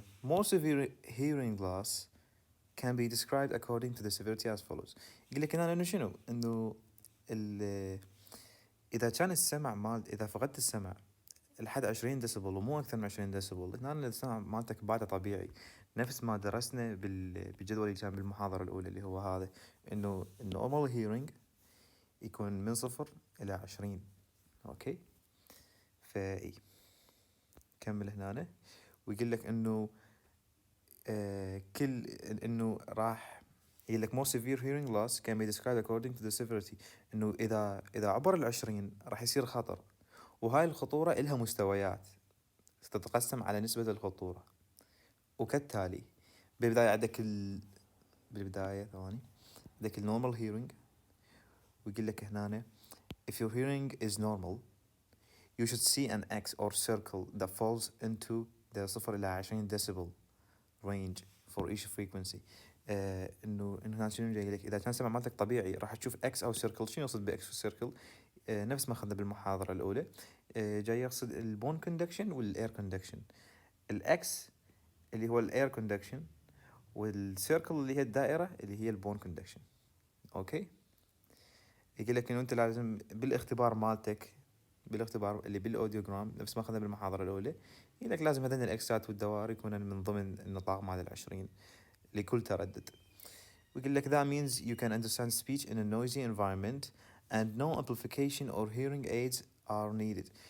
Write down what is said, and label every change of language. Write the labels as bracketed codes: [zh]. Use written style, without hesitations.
[en] More severe hearing loss can be described according to the severity as follows. [ar] يقول لك هنا انه شنو؟ انه اذا كان السمع اذا فقدت السمع لحد 20 ديسبل ومو اكثر من 20 ديسبل، هنا السمع مالتك بعده طبيعي، نفس ما درسنا بالجدول اللي كان بالمحاضرة الأولى اللي هو هذا، انه [en] normal hearing [ar] يكون من 0 إلى 20. اوكي، فاي كمل هنا. ويقول لك انه كل انه راح يقول لك [en] more severe hearing loss can be described according to the severity، [ar] انه اذا عبر ال20 راح يصير خطر، وهاي الخطورة إلها مستويات تتقسم على نسبة الخطورة، وكالتالي بالبداية عندك بالبداية ثواني عندك [en] normal hearing. [ar] ويقول لك هنا [en] if your hearing is normal you should see an X or circle that falls into the 0 [ar] إلى [en] 20 decibel range for each frequency. [ar] انه هنا شنو جاي لك؟ اذا كان سمع مالتك طبيعي راح تشوف اكس او سيركل. شنو يقصد باكس وسيركل؟ نفس ما اخذنا بالمحاضره الاولى. جاي يقصد البون كوندكشن والاير كوندكشن. الاكس اللي هو الاير كوندكشن، والسيركل اللي هي الدائره اللي هي البون كوندكشن. اوكي، يقول لك انه انت لازم بالاختبار مالتك، بالاختبار اللي بالاوديوجرام نفس ما اخذنا بالمحاضره الاولى، يقول لك لازم هذين الاكسات والدوائر يكونن من ضمن النطاق مال ال20 لكل تردد. ويقول لك [en] that means you can understand speech in a noisy environment and no amplification or hearing aids are needed.